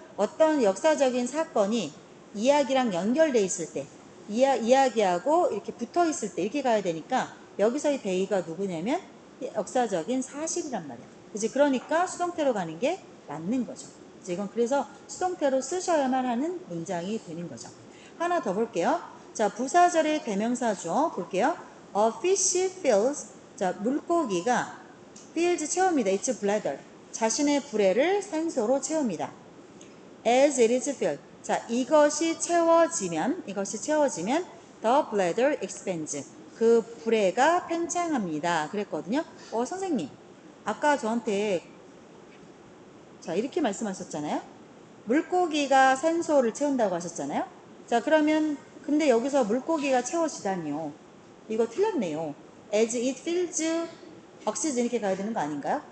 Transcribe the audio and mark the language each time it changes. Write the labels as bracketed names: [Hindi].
[Korean] 어떤 역사적인 사건이 이야기랑 연결돼 있을 때 이야기하고 이렇게 붙어 있을 때 이렇게 가야 되니까 여기서 이 they가 누구냐면 역사적인 사실이란 말이야. 그치? 그러니까 수동태로 가는 게 맞는 거죠. 이건 그래서 수동태로 쓰셔야만 하는 문장이 되는 거죠. 하나 더 볼게요. 자, 부사절의 대명사 주어 볼게요. [English] A fish fills, [Korean] 자, 물고기가 [English] fills [Korean] 채웁니다. [English] Its bladder, [Korean] 자신의 부레를 산소로 채웁니다. [English] As it is filled, [Korean] 자, 이것이 채워지면 [English] the bladder expands, [Korean] 그 부레가 팽창합니다. 그랬거든요. 선생님, 아까 저한테 자, 이렇게 말씀하셨잖아요. 물고기가 산소를 채운다고 하셨잖아요. 자, 그러면 근데 여기서 물고기가 채워지다니요. 이거 틀렸네요. [English] As it fills oxygen [Korean] 이렇게 가야 되는 거 아닌가요?